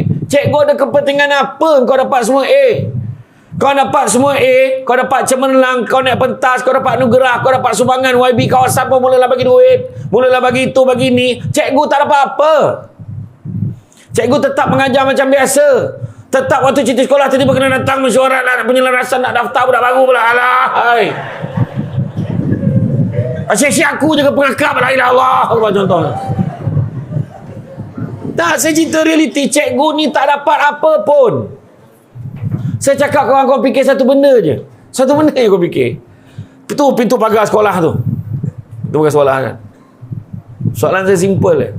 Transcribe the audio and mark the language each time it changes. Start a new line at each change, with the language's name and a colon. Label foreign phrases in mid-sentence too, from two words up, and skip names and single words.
Malay: Cikgu ada kepentingan apa kau dapat semua A? Kau dapat semua A, kau dapat cemerlang, kau naik pentas, kau dapat anugerah, kau dapat sumbangan YB kawasan pun mulalah bagi duit, mulalah bagi itu, bagi ni. Cikgu tak dapat apa. Cikgu tetap mengajar macam biasa. Tetap waktu cuti sekolah tiba-tiba kena datang mesyuarat nak penyelarasan, nak daftar budak baru pula. Alah, hai. Asyik-asyik aku je ke pengakap,
Arabic: لا إله إلا الله,
Malay: apa contohnya. Tak, saya cerita realiti. Cikgu ni tak dapat apa pun. Saya cakap korang fikir satu benda je. Satu benda je kau fikir. Itu pintu pagar sekolah tu. Pintu pagar sekolah kan. Soalan saya simple je.